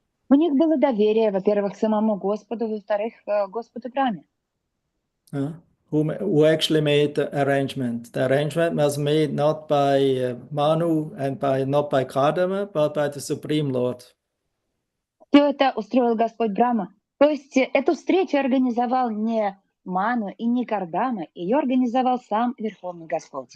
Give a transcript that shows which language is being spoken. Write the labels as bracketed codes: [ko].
[ru] У них было доверие, во-первых, самому Господу, во-вторых, Господу Брахме. [en] Who actually made the arrangement. The arrangement was made not by Manu and not by Kardama, but by the Supreme Lord. [ru] Все это устроил Господь Брахма. То есть эту встречу организовал не Ману и не Кардама, ее организовал сам Верховный Господь.